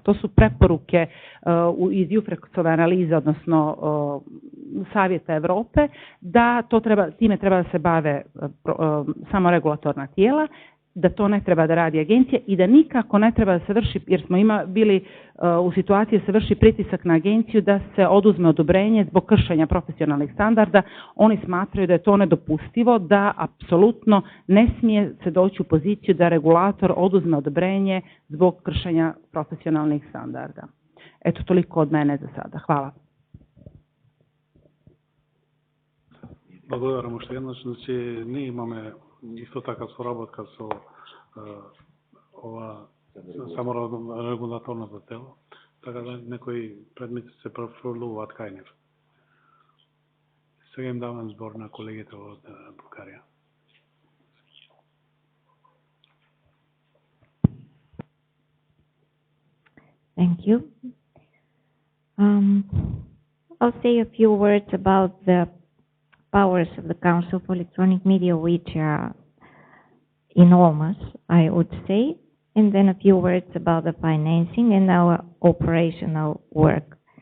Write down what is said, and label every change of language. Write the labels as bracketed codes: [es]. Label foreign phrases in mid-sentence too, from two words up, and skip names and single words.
[hr] To su preporuke iz Jufreksove analize, odnosno Savjeta Europe, da time treba da se bave samo regulatorna tijela, da to ne treba da radi agencija i da nikako ne treba da se vrši, jer smo bili u situaciji da se vrši pritisak na agenciju da se oduzme odobrenje zbog kršenja profesionalnih standarda. Oni smatraju da je to nedopustivo, da apsolutno ne smije se doći u poziciju da regulator oduzme odobrenje zbog kršenja profesionalnih standarda. Eto, toliko od mene za sada. Hvala. [mk] Благодарам уште еднаш, значи ние имаме исто така соработка со ова саморегулаторното тело, така да некои предмети се префрлуваат кај нив. Сега им давам збор на колегите од Букарија. [en] Thank you. I'll say a few words about the powers of the Council for Electronic Media, which are enormous, I would say, and then a few words about the financing and our operational work.